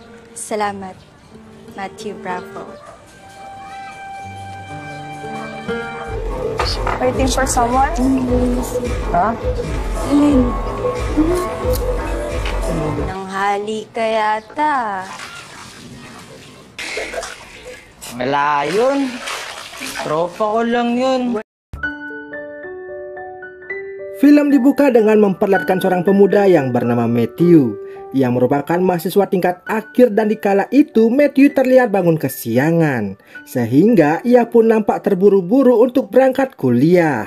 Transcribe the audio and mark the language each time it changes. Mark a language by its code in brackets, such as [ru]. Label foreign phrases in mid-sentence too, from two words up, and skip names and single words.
[tl] Salamat, Matthew Bravo. [en] Waiting for someone? Ha? [tl] Nanghali ka yata. Wala yun. Tropa ko lang yun. [id] Film dibuka dengan memperlihatkan seorang pemuda yang bernama Matthew yang merupakan mahasiswa tingkat akhir, dan di kala itu Matthew terlihat bangun kesiangan sehingga ia pun nampak terburu-buru untuk berangkat kuliah.